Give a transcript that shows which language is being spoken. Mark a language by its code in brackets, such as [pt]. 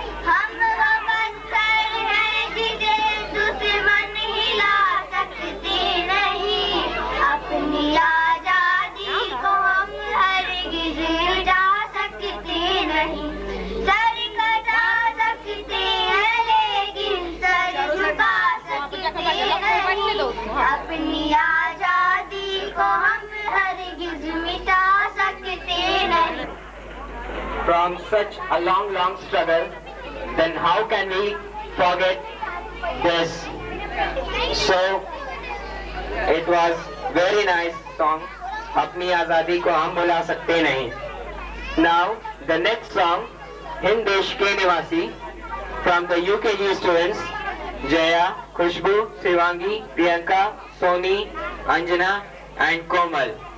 [hi] हम पत्थर हैं जिसे दुश्मन हिला सकते नहीं, अपनी आजादी को हम हरगिज़ मिटा सकते नहीं। सर कटा सकते हैं लेकिन सर झुका सकते नहीं, अपनी आजादी को हम हरगिज़ मिटा सकते नहीं। [en] From such a long struggle, then how can we forget this? So, it was very nice song. [hi] अपनी आजादी को हम भुला सकते नहीं. [en] Now, the next song, हिंद देश के निवासी, from the UKG students, Jaya, Khushbu, Shivangi, Priyanka, Soni, Anjana, and Komal.